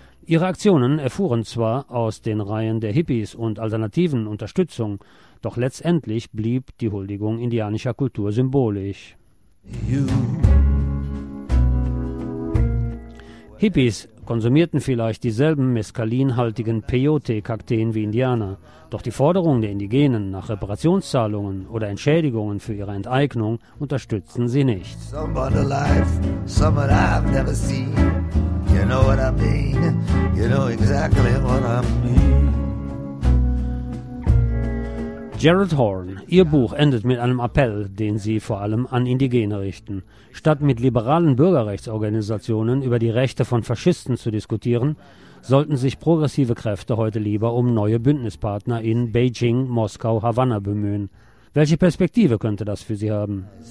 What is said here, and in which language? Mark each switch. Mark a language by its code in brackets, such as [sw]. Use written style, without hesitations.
[de] Ihre Aktionen erfuhren zwar aus den Reihen der Hippies und alternativen Unterstützung, doch letztendlich blieb die Huldigung indianischer Kultur symbolisch. You. Hippies konsumierten vielleicht dieselben meskalinhaltigen Peyote-Kakteen wie Indianer. Doch die Forderungen der Indigenen nach Reparationszahlungen oder Entschädigungen für ihre Enteignung unterstützen sie nicht. [en] Someone alive, someone I've never seen. You know what I mean. You know exactly what I mean. [de] Gerald Horn, Ihr Buch endet mit einem Appell, den Sie vor allem an Indigene richten. Statt mit liberalen Bürgerrechtsorganisationen über die Rechte von Faschisten zu diskutieren, sollten sich progressive Kräfte heute lieber um neue Bündnispartner in Beijing, Moskau, Havanna bemühen. Welche Perspektive könnte das für Sie haben?